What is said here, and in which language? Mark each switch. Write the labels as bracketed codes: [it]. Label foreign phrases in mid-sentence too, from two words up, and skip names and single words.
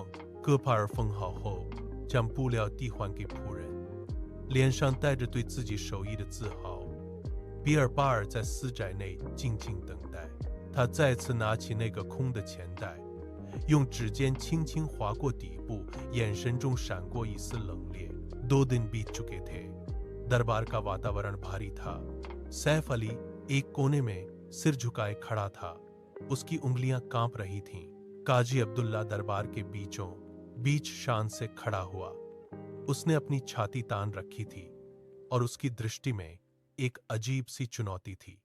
[zh] 戈帕尔缝好后，将布料递还给仆人，脸上带着对自己手艺的自豪。比尔巴尔在私宅内静静等待，他再次拿起那个空的钱袋，用指尖轻轻划过底部，眼神中闪过一丝冷冽。 [hi] दो दिन बीत चुके थे। दरबार का वातावरण भारी था। सैफ अली एक कोने में सिर झुकाए खड़ा था। उसकी उंगलियां कांप रही थीं। काजी अब्दुल्ला दरबार के बीचों बीच शान से खड़ा हुआ। उसने अपनी छाती तान रखी थी और उसकी दृष्टि में एक अजीब सी चुनौती थी।